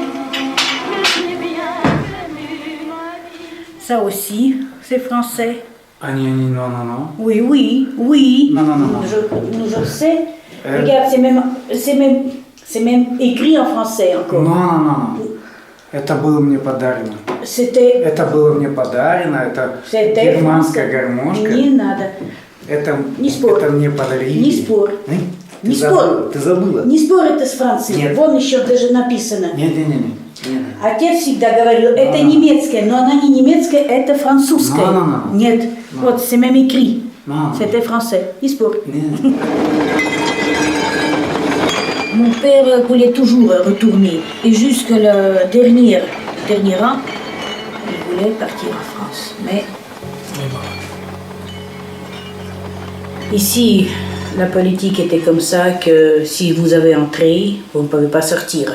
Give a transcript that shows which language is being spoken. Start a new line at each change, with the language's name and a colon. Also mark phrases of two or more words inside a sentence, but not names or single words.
French: Ça aussi, c'est français. Ah, non, non, non. Oui, oui, oui. Non, non, non, non. Je sais. Regarde, c'est même écrit en français encore. Non, non, non, non.
Russian: Это было мне подарено. Это было мне подарено. Это германская гармошка. Не надо. Это это мне подарили. Не спор. Не спор. Ты забыла? Не спор, это с Франции. Нет. Вон еще даже написано. Нет. Отец всегда говорил, это немецкое, но она не немецкая, это французское.
French: Non.
Russian: Нет, вот
French: c'est même écrit. Non. C'était français.
Russian: Не спор.
French: Mon père voulait toujours retourner. Et jusque le dernier an, il voulait partir en France. Mais ici, la politique était comme ça que si vous avez entré, vous ne pouvez pas sortir.